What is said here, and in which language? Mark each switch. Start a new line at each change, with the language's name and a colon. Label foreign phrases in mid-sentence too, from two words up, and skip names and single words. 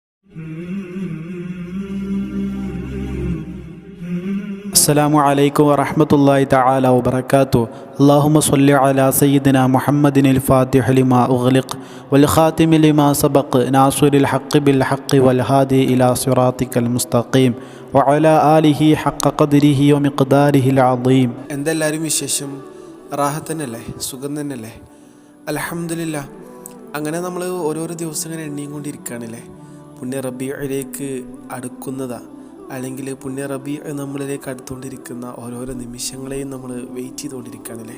Arabic: السلام عليكم ورحمة الله تعالى وبركاته. اللهم صل على سيدنا محمد الفاتح لما أغلق والخاتم لما سبق ناصر الحق بالحق والهادي إلى صراطك المستقيم وعلى آله حق قدره ومقداره العظيم.
Malayalam: എന്തെല്ലാവരും വിശേഷം? റാഹത്തന്നല്ലേ? സുഖം തന്നെയല്ലേ?
Arabic: الحمد لله.
Malayalam: അങ്ങനെ നമ്മൾ ഓരോരോ ദിവസം ഇങ്ങനെ എണ്ണിയും കൊണ്ടിരിക്കുകയാണല്ലേ. പുണ്യ റബീഇലേക്ക് അടുക്കുന്നതാ, അല്ലെങ്കിൽ പുണ്യ റബീഇ നമ്മളിലേക്ക് അടുത്തുകൊണ്ടിരിക്കുന്ന ഓരോരോ നിമിഷങ്ങളെയും നമ്മൾ വെയിറ്റ് ചെയ്തുകൊണ്ടിരിക്കുകയാണല്ലേ.